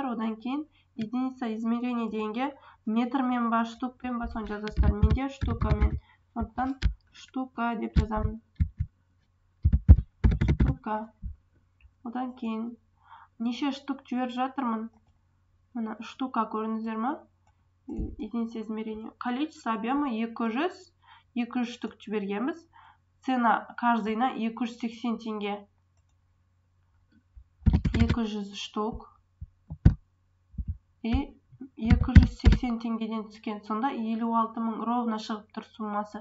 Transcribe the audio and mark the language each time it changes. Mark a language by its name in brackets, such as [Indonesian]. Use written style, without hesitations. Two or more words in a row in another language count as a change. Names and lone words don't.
[Kazakh] Одан кейін [Russian] единица измерения [Kazakh] дегенге метрмен ба, штукпен ба, соны жазасыздар. Менде штукамен. Сондықтан штука деп жазамын. Штука. Одан кейін неше штук жіберіп жатырмын. Мына штука көрдіңіздер ма? [Russian] Единица измерения. Количество объема 200 штук жібергенбіз. Цена каждыйна 280 теңге. [Kazakh] 200 штук. И 280 теңгеден түскен. Сонда 56 мың ровно шығып тұр суммасы.